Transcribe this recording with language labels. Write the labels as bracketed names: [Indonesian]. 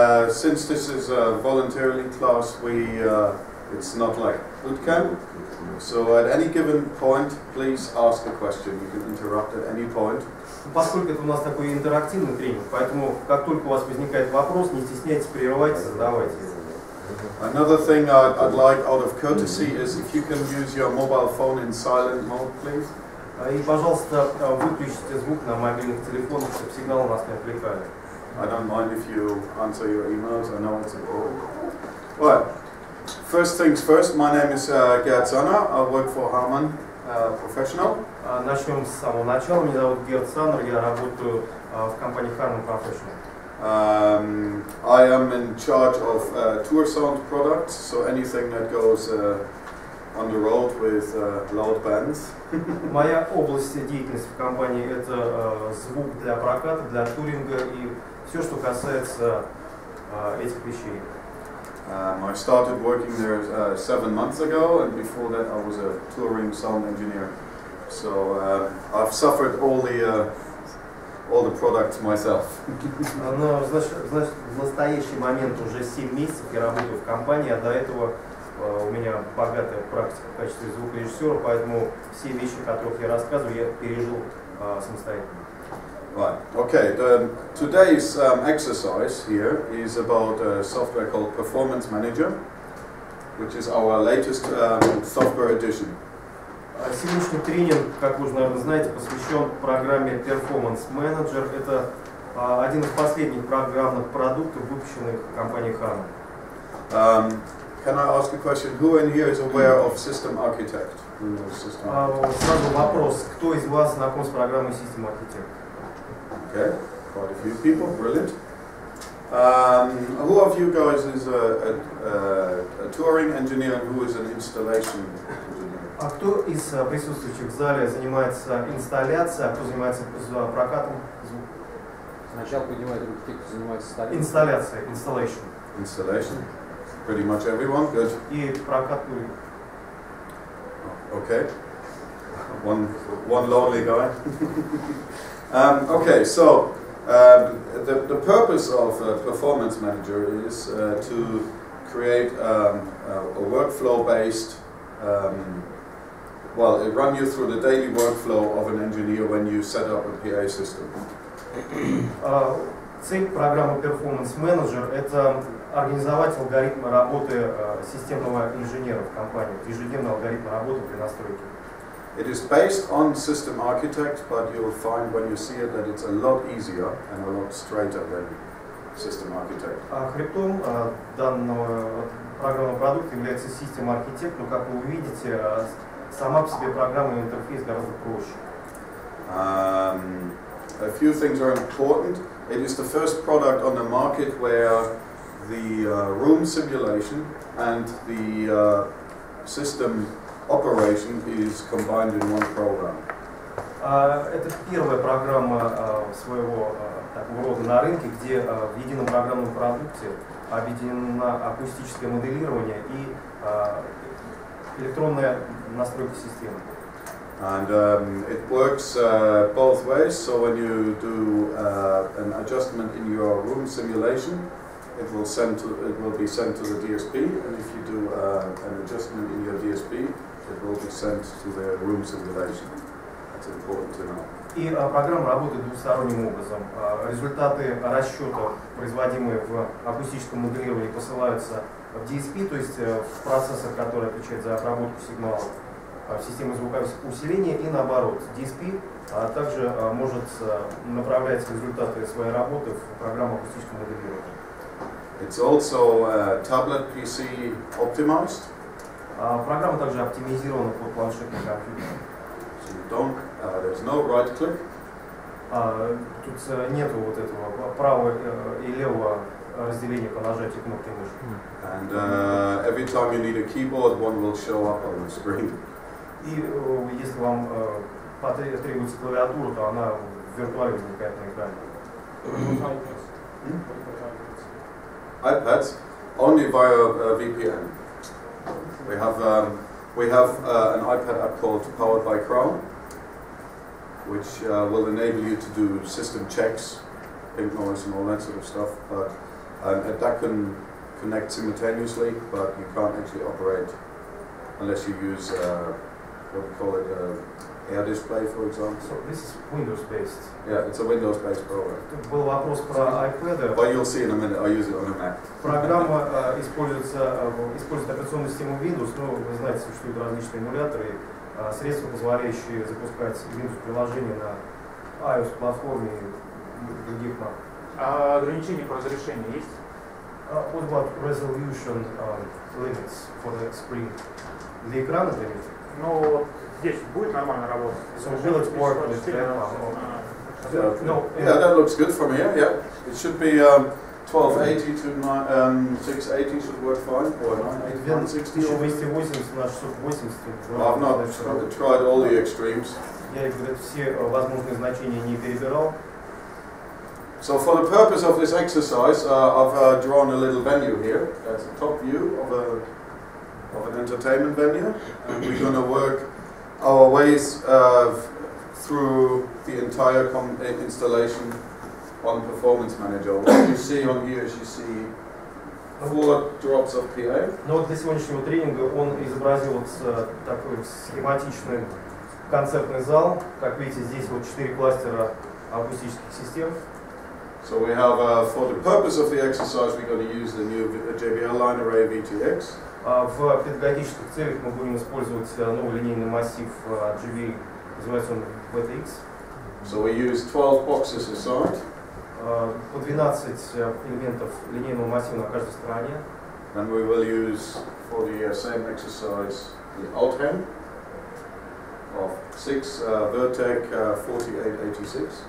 [English] Since this is a voluntarily class, it's not like boot camp. So at any given point, please ask a question. You can interrupt at any point. [Russian] Поскольку это у нас такой интерактивный тренинг, поэтому как только у вас возникает вопрос, не стесняйтесь, прерывайте, задавайте. [English] Another thing I'd like out of courtesy is if you can use your mobile phone in silent mode, please. [Russian] И, пожалуйста, выключите звук на мобильных телефонах, чтобы сигналы нас не отвлекали. [English] I don't mind if you answer your emails. I know it's important. Right. First things first. My name is Gert Sanner. I work for Harman Professional. [Russian] Начнем с самого начала. Меня зовут Gert Sanner. Я работаю в компании Harman Professional. [English] I am in charge of tour sound products, so anything that goes on the road with loud bands. [Russian] Моя область деятельности в компании — это звук для проката, для туринга и все, что касается этих вещей. [English] I started working there 7 months ago, and before that I was a touring sound engineer. So I've suffered all the products myself. [Russian] Но, значит, в настоящий момент уже 7 месяцев я работаю в компании, а до этого у меня богатая практика в качестве звукорежиссера, поэтому все вещи, о которых я рассказываю, я пережил самостоятельно. [English] Right. Okay. Today's exercise here is about a software called Performance Manager, which is our latest software edition. [Russian] Сегодняшний тренинг, как вы уже, наверное, знаете, посвящен программе Performance Manager. Это один из последних программных продуктов, выпущенных компанией Harman. [English] Can I ask a question? Who in here is aware of System Architect? [Russian] Сразу вопрос: кто из вас знаком с программой System Architect? [English] Okay, quite a few people. Brilliant. Who of you guys is a touring engineer and who is an installation engineer? [Russian] А кто из присутствующих в зале занимается инсталляцией, а кто занимается прокатом звука? Сначала поднимают руки те, кто занимается инсталляцией. [English] Installation. Pretty much everyone. Good. [Russian] И прокат. [English] Okay. One lonely guy. Okay, so the purpose of Performance Manager is to create a workflow-based well, it runs you through the daily workflow of an engineer when you set up a PA system. [Russian] Цель программы Performance Manager – это организовать алгоритмы работы системного инженера в компании, ежедневный алгоритм работы при настройке. [English] It is based on system architect, but you'll find when you see it that it's a lot easier and a lot straighter than system architect. [Russian] Хребтом данного программного продукта является система архитект, но, как вы увидите, сама по себе программа и интерфейс гораздо проще. [English] A few things are important. It is the first product on the market where the room simulation and the system operation is combined in one program. [Russian] Это первая программа своего такого рода на рынке, где в едином программном продукте объединено акустическое моделирование и электронная настройка системы. [English] And it works both ways. So when you do an adjustment in your room simulation, it will be sent to the DSP, and if you do an adjustment in your DSP, it will be sent to the room simulation. That's important to know. [Russian] И программа работает двусторонним образом. Результаты расчетов, производимые в акустическом моделировании, посылаются в DSP, то есть в процессор, который отвечает за обработку сигналов в системе звукоусиления, и наоборот. DSP также может направлять результаты своей работы в программу акустического моделирования. [English] It's also tablet PC optimized. [Russian] Программа также оптимизирована под планшетный компьютер. [English] There's no right click. [Russian] Тут нету вот этого правого и левого разделения по нажатию кнопки мыши. [English] And every time you need a keyboard, one will show up on the screen. [Russian] И если вам потребуется клавиатура, то она в виртуале возникает на экране. [English] iPads only via VPN. We have an iPad app called Powered by Chrome, which will enable you to do system checks, pink noise and all that sort of stuff. But that can connect simultaneously, but you can't actually operate unless you use what we call it air display, for example. So this is Windows-based. Yeah, it's a Windows-based program. [Russian] Был вопрос про iPad. [English] But you'll see in a minute. I use it on a Mac. [Russian] Программа использует операционную систему Windows, но вы знаете, существуют различные эмуляторы, средства, позволяющие запускать Windows-приложения на iOS-платформе и других Mac. А ограничения по разрешению есть? [English] What about resolution limits for the screen? [Russian] Для экрана, например? Ну, вот здесь будет нормально работать? [English] So will it work with that? No. Yeah, that looks good from here. Yeah, it should be 1280 to 680 should work fine, or 960. [Russian] 1280 на 680. [English] I've not tried all the extremes. [Russian] Я все возможные значения не перебирал. [English] So for the purpose of this exercise, I've drawn a little venue here. That's a top view of an entertainment venue, and we're going to work our ways through the entire installation on Performance Manager. What you see on here is you see 4 drops of PA. [Russian] Но вот для сегодняшнего тренинга он изобразил такой схематичный концертный зал. Как видите, здесь вот 4 кластера акустических систем. [English] So we have, for the purpose of the exercise, we're going to use the new JBL line array VTX. [Russian] В педагогических целях мы будем использовать новый линейный массив JBL, называется он VTX. [English] So we use 12 boxes aside. [Russian] По 12 элементов линейного массива на каждой стороне. [English] And we will use, for the same exercise, the alt hem of 6 Vertec 4886.